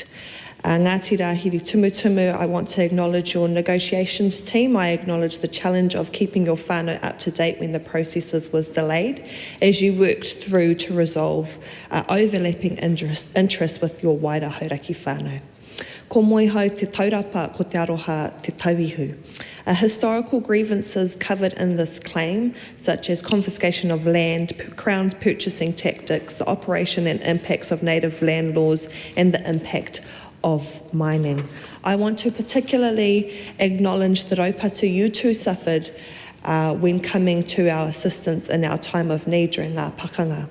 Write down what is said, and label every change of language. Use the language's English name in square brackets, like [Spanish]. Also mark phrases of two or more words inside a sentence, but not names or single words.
[English] Ngāti Rahiri Tumutumu, I want to acknowledge your negotiations team. I acknowledge the challenge of keeping your whānau up to date when the processes was delayed, as you worked through to resolve overlapping interests with your wider hauraki whānau. [Māori] Ko moi hau te taurapa ko te aroha te tauihu. [English] Historical grievances covered in this claim, such as confiscation of land, Crown purchasing tactics, the operation and impacts of native land laws, and the impact of mining. I want to particularly acknowledge the raupatu you too suffered when coming to our assistance in our time of need during our pakanga.